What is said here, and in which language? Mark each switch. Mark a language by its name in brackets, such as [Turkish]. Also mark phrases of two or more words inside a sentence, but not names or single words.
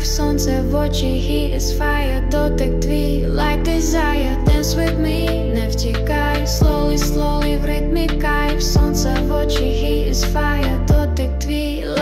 [Ukrainian] Сонце в очі, [English] he is fire, [Ukrainian] дотик твій, [English] like desire. Dance with me, [Ukrainian] не втікай, [English] slowly, slowly [Ukrainian] в ритмі кайф. Сонце в очі, [English] he is fire, [Ukrainian] дотик твій.